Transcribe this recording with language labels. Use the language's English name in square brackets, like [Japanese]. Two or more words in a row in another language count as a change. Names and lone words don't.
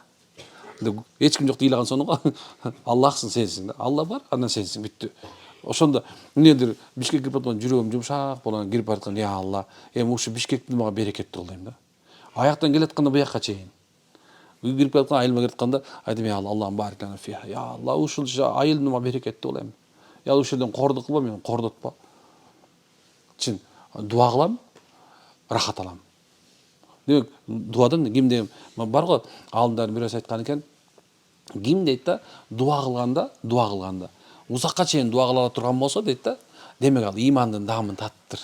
[Kyrgyz] Эч ким жок ыйлаган сону го. Аллахсың, сенсиң да. Алла бар, анан сенсиң, бүттү. Ошондо эмнедир Бишкекке кирип аткан жүрөгүм жумшак болгон, кирип бараткан, я Алла, эми ушу Бишкекти мага берекеттүү кыл дейм да. Аяктан келатканда буякка чейин. Кирип аткан айылыма келатканда айтам, я Алла, Аллахым [Arabic] بارك لنا فيها. [Kyrgyz] Я Алла, ушул айылды мага берекеттүү кыл эми. Я ушул жерден кордук кылба, мени кордотпа. Чын, дуа кылам, рахат алам. Демек, дуадан кимде бар го, алдындар бирөөсү айткан экен. Ким дейт да, дуа кылганда, узакка чейин дуа кыла турган болсо дейт да, демек ал имандын даамын таттыр.